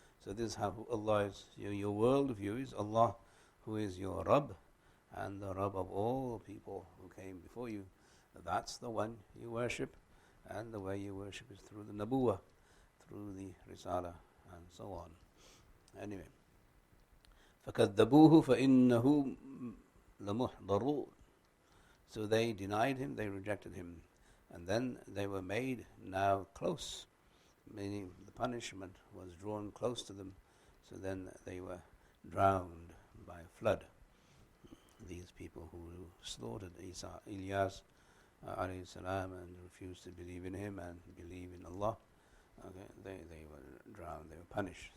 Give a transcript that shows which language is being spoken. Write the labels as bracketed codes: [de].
[en] So this is how Allah is. Your worldview is Allah, who is your Rabb and the Rabb of all people who came before you. That's the one you worship, and the way you worship is through the nubuwwah, through the risala, and so on. Anyway, [ar] فَكَذَّبُوهُ فَإِنَّهُ لَمُحْضَرُونَ. [en] So they denied him, they rejected him, and then they were made now close, meaning the punishment was drawn close to them, so then they were drowned by a flood. These people who slaughtered Ilyas alayhi salam and refused to believe in him and believe in Allah, okay, they were drowned, they were punished.